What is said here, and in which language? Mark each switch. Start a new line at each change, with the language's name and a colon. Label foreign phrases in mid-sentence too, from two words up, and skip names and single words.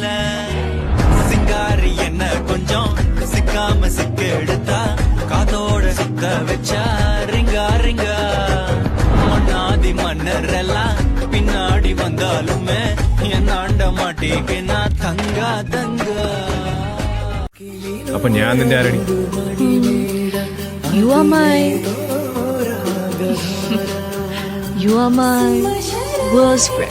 Tamil: சிங்காரி என்ன கொஞ்சம் சிக்காம சிக்க எடுத்தா, காதோட சுத்த வச்சா ரிங்கா ரிங்கா. மன்னாதி மன்னர் எல்லாம் பின்னாடி வந்தாலுமே என் ஆண்ட மாட்டேங்க நான் தங்கா தங்கா.
Malayalam: അപ്പൊ ഞാൻ നിന്റെ ആരടി?
English: You are my worst friend.